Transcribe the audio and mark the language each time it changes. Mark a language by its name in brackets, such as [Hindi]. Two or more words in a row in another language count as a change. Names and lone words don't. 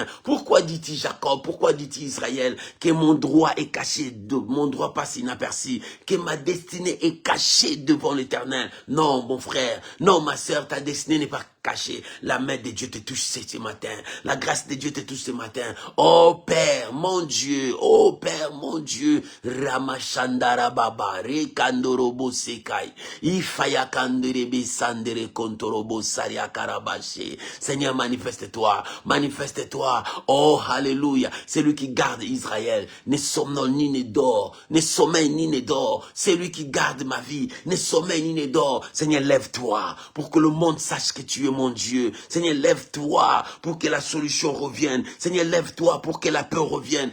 [French] Pourquoi dit-il Jacob, pourquoi dit-il Israël, que mon droit est caché, mon droit passe inaperçu, que ma destinée est cachée devant l'Éternel? Non, mon frère, non, ma soeur, ta destinée n'est pas cachée. La main de Dieu te touche ce matin. La grâce de Dieu te touche ce matin. Oh Père, mon Dieu, Ramachandara Baba, Rekandorobo Sekai, Ifaya Kanderebe Sandere Kontorobo Saria Karabache. Seigneur, manifeste-toi, oh alléluia, c'est lui qui garde Israël, ne somnole ni ne dort, ne sommeille ni ne dort, c'est lui qui garde ma vie, ne sommeille ni ne dort. Seigneur, lève-toi pour que le monde sache que tu es mon Dieu. Seigneur, lève-toi pour que la solution revienne. Seigneur, lève-toi pour que la paix revienne.